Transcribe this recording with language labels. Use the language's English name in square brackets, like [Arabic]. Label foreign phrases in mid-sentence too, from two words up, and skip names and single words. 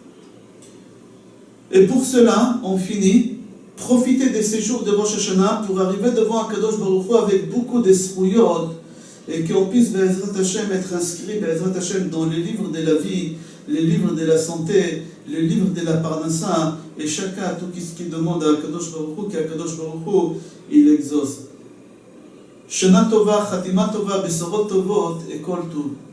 [French] Et pour cela, on finit, profiter de ces jours de Rosh Hashanah pour arriver devant Kadosh Baruch Hu avec beaucoup d'esrouyot, et qu'on puisse, [Hebrew] בעזרת השם, [French] être inscrit, [Hebrew] בעזרת השם, [French] dans les livres de la vie, les livres de la santé, les livres de la parnassa, et chacun, tout ce qu'il demande à Kadosh Baruch Hu, qu'Akadosh Baruch Hu, il exauce. [Hebrew] שנה טובה חתימה טובה בשורות טובות וכל טוב.